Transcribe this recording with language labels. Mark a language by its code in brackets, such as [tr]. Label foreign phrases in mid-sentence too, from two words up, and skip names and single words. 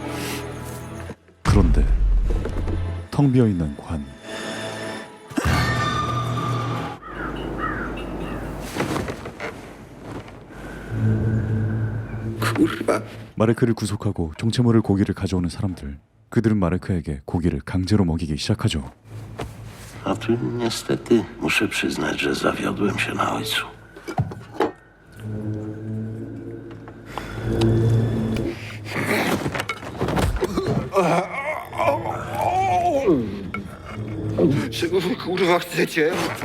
[ko] 그런데 텅 비어있는 관. 마르크를 구속하고 정체 모를 고기를 가져오는 사람들. 그들은 마르크에게 고기를 강제로 먹이기 시작하죠. [pl] A tu niestety muszę przyznać, że zawiodłem się na ojcu. Czego wy kurwa chcecie?